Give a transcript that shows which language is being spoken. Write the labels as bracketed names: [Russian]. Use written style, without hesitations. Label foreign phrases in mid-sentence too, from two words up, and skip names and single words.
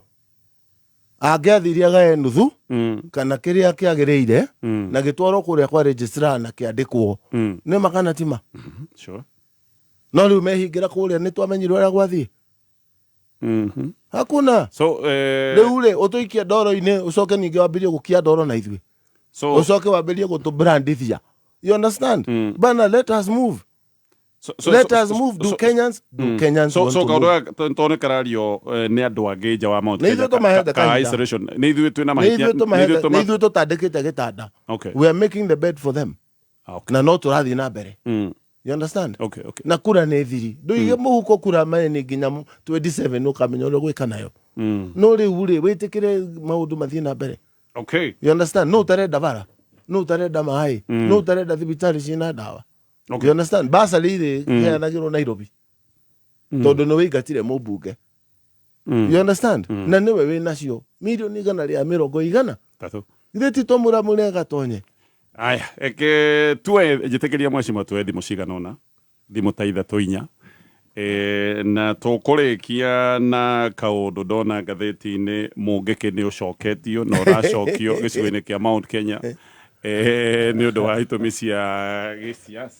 [Kikuyu] Angĩathiria gae nuthu kana kĩrĩa kĩagĩrĩire na gĩtwarwo kũrĩa kwa registrar na kĩandĩkwo. Nĩ makana tima. Sure. No rĩu mehingĩra kũrĩa nĩ twamenyirwo ũrĩa gwathiĩ. Hakuna. So rĩu rĩ ũtũikia ndoro-inĩ ũcoke ningĩ wambĩrĩrie gũkia ndoro na ithuĩ. Usoke wambĩrĩrie gũtũbrandithia. [English] You understand? Bana, let us move. Let us move. Do Kenyans want to move? [Kikuyu] So kaũndũ tone karario nĩ andũ angĩ nja wa Mount Kenya isolation. Nĩ ithuĩ twĩna mahĩtia. Nĩ ithuĩ tũtandĩkĩte gĩtanda. [English] We are making the bed for them. [Kikuyu] Na no tũrathiĩ na mbere. [English] You understand? [Kikuyu] Okay. Na kura nĩ thiri. Ndũige mũhuko kura maĩ nĩ nginya 27 ũkamenya ũrĩa gwĩka nayo. No rĩu rĩ wĩtĩkĩre maũndũ mathiĩ na mbere. Okay. [English] You understand? [Kikuyu] No utarenda bara. No utarenda maĩ. No utarenda thibitari ciĩna ndawa. [English] You understand? [Kikuyu] Basari rĩ heanagĩrwo Nairobi. Tondũ nĩ wĩingatire mũmbunge. [English] You understand? [Kikuyu] Na nĩwe wĩ nacio. Milioni 140. Ithe ti tũmũramũre gatonye. Aya, tuwe njĩtĩkĩria mheshimiwa tuwe thimũ cigana ũna. Thimũ ta ithatũ inya. Na tũkũrĩkia na kaũndũ ndona ngathĩti-inĩ mũngĩkĩ nĩ ũcoketio na ũracokio gĩcigo-inĩ kĩa Mount Kenya nĩ ũndũ wa itũmi cia gĩsiasa.